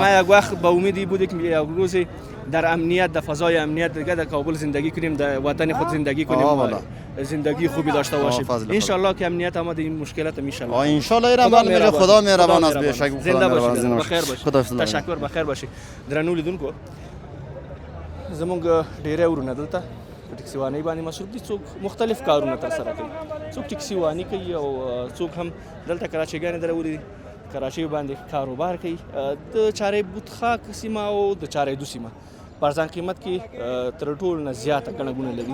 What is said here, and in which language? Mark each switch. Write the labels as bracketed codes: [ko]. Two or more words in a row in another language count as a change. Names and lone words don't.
[fa] ما یک وقت به امیدی بودیم که یک روزی در امنیت، در فضای امنیت دیگه در کابل زندگی کنیم، در وطن خود زندگی کنیم، زندگی خوبی داشته باشیم [ar] انشالله [fa] که امنیت آمد این مشکلات میشه [ar] انشالله [fa] این عمل میشه. خدا مهربان است بهشک. زنده باشید، بخیر باشید، تشکر، بخیر باشید. [ps] درنو لیدونکو زمونږ ډیری ورونه دلته په ټکسي وانۍ باندې مصروف دي. څوک مختلف کارونه ترسره کوي، څوک ټکسي واني کوي او څوک هم دلته کراچیګانې درولي دي، کراچۍ باندې کاروبار کوي. د چارې بوتخاک سیمه او د چارې دو سیمه په ارزان قیمت کې تر ټولو نه زیاته ګڼه ګوڼه لري.